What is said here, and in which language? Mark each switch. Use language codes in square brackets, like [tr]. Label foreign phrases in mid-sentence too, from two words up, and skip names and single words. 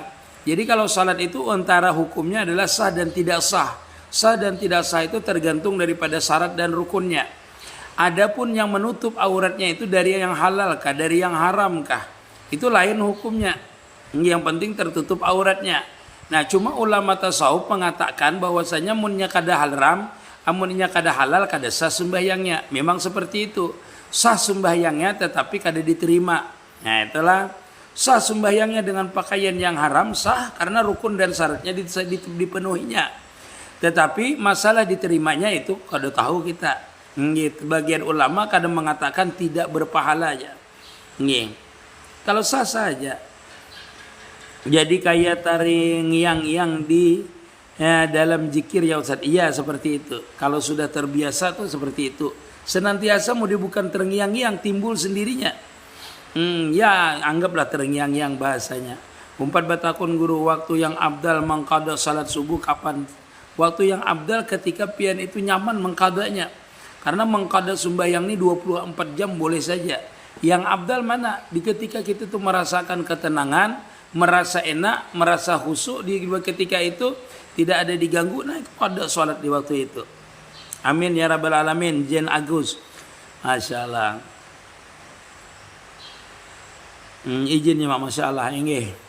[id] Jadi kalau salat itu antara hukumnya adalah sah dan tidak sah. Sah dan tidak sah itu tergantung daripada syarat dan rukunnya. Adapun yang menutup auratnya itu dari yang halal kah, dari yang haram kah, itu lain hukumnya. Yang penting tertutup auratnya. Nah, cuma ulama tasawuf mengatakan bahwasanya [bjn] munnya kada haram, amunnya kada halal kada sah sembahyangnya. [id] Memang seperti itu. Sah sembahyangnya tetapi kada diterima. Nah, itulah sah sembahyangnya dengan pakaian yang haram sah karena rukun dan syaratnya dipenuhinya. Tetapi masalah diterimanya itu kada tahu kita. Bagian ulama kadang mengatakan tidak berpahala aja. Kalau sah saja. Jadi kayak tari ngiang-ngiang di dalam zikir ya Ustaz. Iya seperti itu. Kalau sudah terbiasa tuh seperti itu. Senantiasa mau bukan terngiang-ngiang timbul sendirinya. Ya anggaplah terngiang-ngiang bahasanya. [bjn] Umpat batakun [id] guru waktu yang abdal mengqada salat subuh kapan? Waktu yang abdal ketika pian itu nyaman mengqadanya. Karena mengqada sembahyang ini 24 jam boleh saja. Yang abdal mana? Di ketika kita tuh merasakan ketenangan, merasa enak, merasa khusyuk di ketika itu tidak ada diganggu, nah itu qada salat di waktu itu. [ar] آمين يا رب العالمين. [id] Jen Agus. Masyaallah. Izin ya masyaallah inggih.